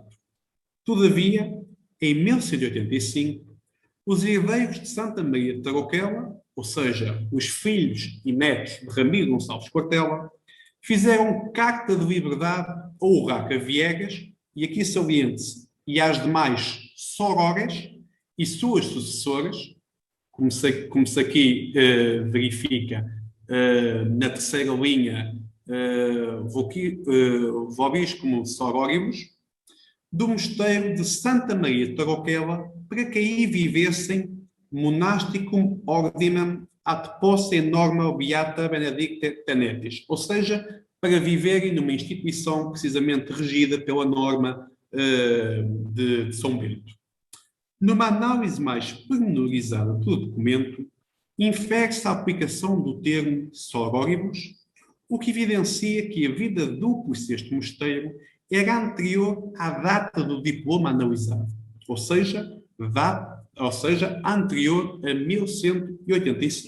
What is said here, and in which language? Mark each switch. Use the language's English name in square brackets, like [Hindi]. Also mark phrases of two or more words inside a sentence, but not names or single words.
[Portuguese] Todavia, em 1185, os herdeiros de Santa Maria de Tarouquela, ou seja, os filhos e netos de Ramiro Gonçalves Quartela, fizeram carta de liberdade ao Urraca Viegas, e aqui saliente-se, e às demais sorores e suas sucessoras, como se aqui verifica na terceira linha, [Latin] vobis como soróribus, [Portuguese] do mosteiro de Santa Maria de Tarouquela, para que aí vivessem [Latin] monasticum ordinem ad posse norma beata benedicta tenetis, [Portuguese] ou seja, para viverem numa instituição precisamente regida pela norma de São Bento. Numa análise mais pormenorizada do documento, infere-se a aplicação do termo soróribus, o que evidencia que a vida dupla deste mosteiro era anterior à data do diploma analisado, ou seja, anterior a 1185.